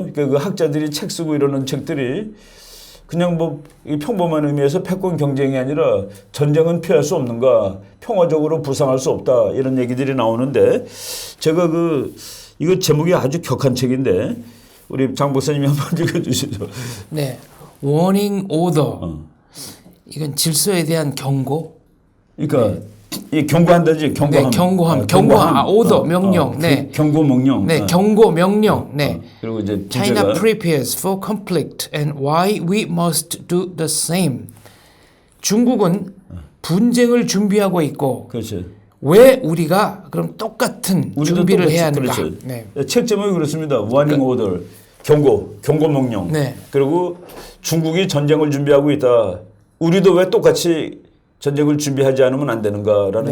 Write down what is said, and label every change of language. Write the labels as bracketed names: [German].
[Korean] 그러니까 그 학자들이 책 쓰고 이러는 책들이 그냥 뭐 평범한 의미에서 패권 경쟁이 아니라 전쟁은 피할 수 없는가, 평화적으로 부상할 수 없다 이런 얘기들이 나오는데 제가 이거 제목이 아주 격한 책인데 우리 장 박사님이 한번 읽어주시죠. 네, 워닝 오더. 이건 질서에 대한 경고. 그러니까 이 경고한다지 경고함. 네, 경고함. 오더 명령. 네. 경고 명령. 네, 경고 명령. 네. 그리고 이제 [English] China prepares for conflict and why we must do the same. [Korean] 중국은 분쟁을 준비하고 있고 그렇죠. 왜 우리가 그럼 똑같은 준비를 해야 하는가? 그렇죠. 네. 책 제목이 그렇습니다. Warning order. 경고 명령. 네. 그리고 중국이 전쟁을 준비하고 있다. 우리도 왜 똑같이 전쟁을 준비하지 않으면 안 되는가라는